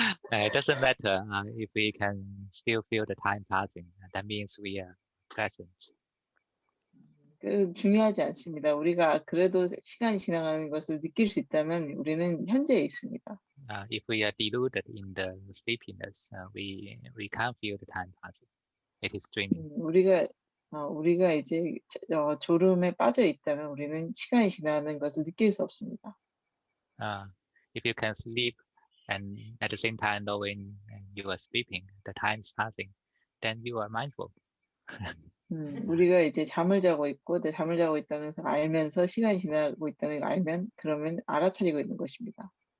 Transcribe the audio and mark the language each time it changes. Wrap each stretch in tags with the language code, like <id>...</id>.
<en>It doesn't matter if we can still feel the time passing. That means we are present.</en> <ko>중요하지 않습니다. 우리가 그래도 시간이 지나가는 것을 느낄 수 있다면 우리는 현재에 있습니다.</ko> <en>If we are deluded in the sleepiness, we can't feel the time passing. It is dreaming.</en> <ko>우리가 이제 졸음에 빠져 있다면 우리는 시간이 지나가는 것을 느낄 수 없습니다.</ko> <en>If you can sleep and at the same time knowing you are sleeping, the time is passing, then you are mindful.</en> <ko>우리가 이제 잠을 자고 있고, 잠을 자고 있다는 것을 알면서 시간이 지나고 있다는 걸 알면, 그러면 알아차리고 있는 것입니다.</ko>